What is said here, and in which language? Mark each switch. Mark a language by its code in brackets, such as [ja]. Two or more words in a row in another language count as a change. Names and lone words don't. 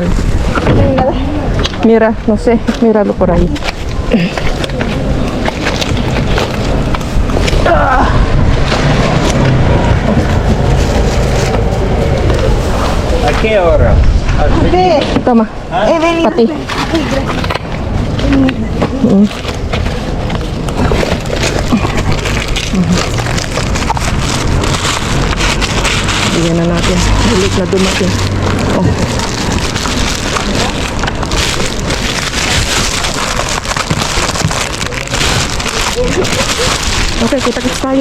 [es] Mira, no sé, míralo por ahí. ¿A qué hora? Toma, para ti. [tl] Bigyan na natin. Bulit na dumating. Oh. Okay, kita-kits tayo.